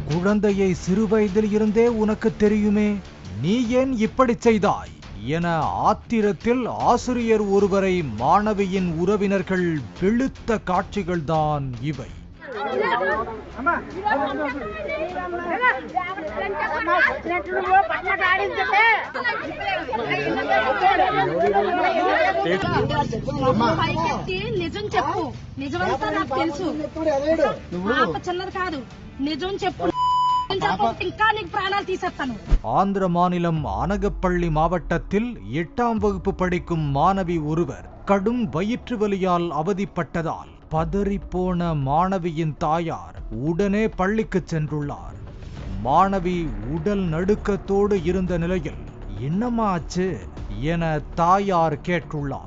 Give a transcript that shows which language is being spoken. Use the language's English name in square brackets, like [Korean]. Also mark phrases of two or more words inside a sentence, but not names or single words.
[Tamil] குழந்தையை சிறுவயதில் இருந்தே உனக்கு தெரியுமே, நீ ஏன் இப்படி செய்தாய் என ஆத்திரத்தில் ஆசிரியர் ஒருவரை மாணவியின் உறவினர்கள் வெளுத்த காட்சிகள்தான் இவை. [Telugu] నిజం చెప్పు, నిజమంతా నాకు తెలుసు. చిన్నది కాదు, నిజం చెప్పు. ఇంకా నీకు ప్రాణాలు తీసేస్తాను. [Tamil] ஆந்திர மாநிலம் அனகப்பள்ளி மாவட்டத்தில் 8ஆம் வகுப்பு படிக்கும் மாணவி ஒருவர் கடும் வயிற்று வலியால் அவதிப்பட்டதால் பதறிப்போன மாணவியின் தாயார் உடனே பள்ளிக்கு சென்றுள்ளார். மாணவி உடல் நடுக்கத்தோடு இருந்த நிலையில் என்னம்மா ஆச்சு என தாயார் கேட்டுள்ளார்.